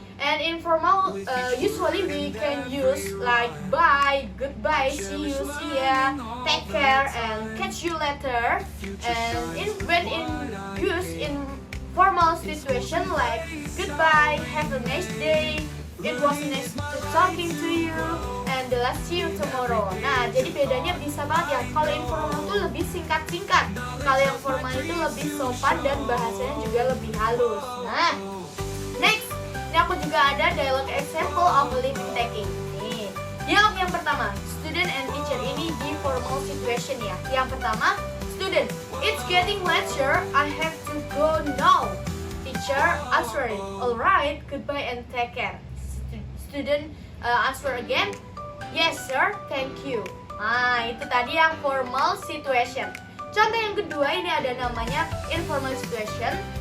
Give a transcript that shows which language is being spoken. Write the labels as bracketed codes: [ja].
[en] And informal usually we can use like bye, goodbye, see you, see ya, take care, and catch you later. And when in use in formal situation like goodbye, have a nice day, it was nice to talking to you, and let's see you tomorrow. [id] Nah, jadi bedanya bisa banget ya. Kalau informal itu lebih singkat-singkat, kalau yang formal itu lebih sopan dan bahasanya juga lebih halus. Nah, next, ini aku juga ada dialog [en] example of leave taking. [id] Nih, dialog yang pertama, [en] student and teacher, [id] ini di [en] formal situation [id] ya. Yang pertama, [en] student, it's getting late sir, I have to go now. Teacher answering, alright, goodbye and take care. Student answer again, yes sir, thank you. [id] Nah, itu tadi yang [en] formal situation. [id] Contoh yang kedua ini ada namanya [en] informal situation.